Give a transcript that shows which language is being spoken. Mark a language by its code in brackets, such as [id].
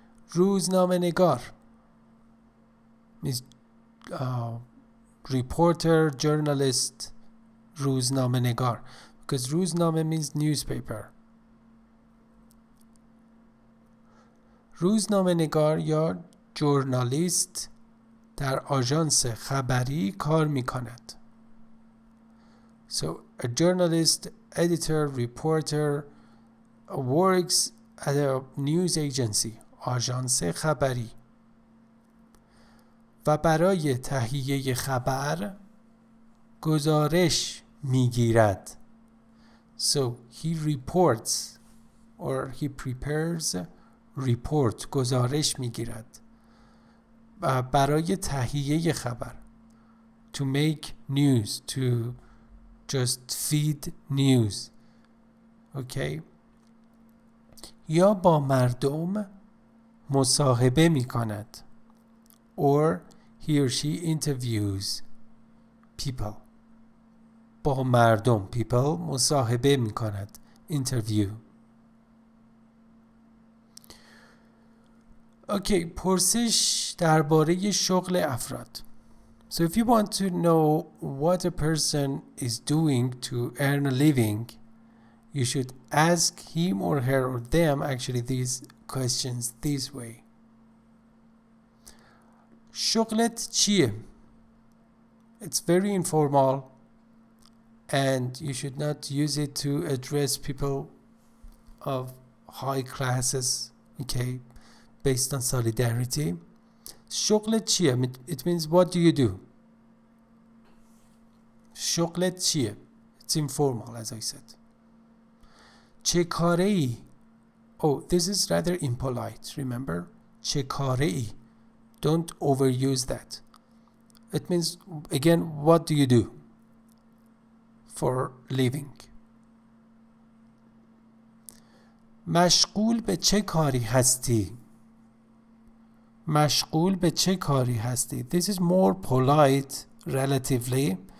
[en] روزنامه نگار means reporter, journalist, روزنامه نگار, because روزنامه means newspaper. [fa] روزنامه نگار یا ژورنالیست در آژانس خبری کار می کند. [en] So a journalist, editor, reporter works at a news agency, آژانس خبری. [fa] و برای تهیه خبر گزارش میگیرد. [en] So he reports or he prepares report. [fa] گزارش میگیرد. و برای تهیه خبر. [en] To make news. To just feed news. Okay. [fa] یا با مردم مصاحبه میکند. [en] Or he or she interviews people. [fa] با مردم [en] people [fa] مصاحبه می کند. [en] Interview. [fa] Okay, پرسش درباره شغل افراد. [en] So if you want to know what a person is doing to earn a living, you should ask him or her or them actually these questions this way. [fa] شغلت چیه؟ [en] It's very informal and you should not use it to address people of high classes, okay, based on solidarity. [fa] شغلت چیه? [en] It means what do you do? [fa] شغلت چیه? [en] It's informal as I said. [fa] چه کاره ای؟ [en] Oh, this is rather impolite, remember? [fa] چه کاره ای? [en] Don't overuse that. It means, again, what do you do for living? [fa] مشغول به چه کاری هستی؟ مشغول به چه کاری هستی؟ [en] This is more polite relatively.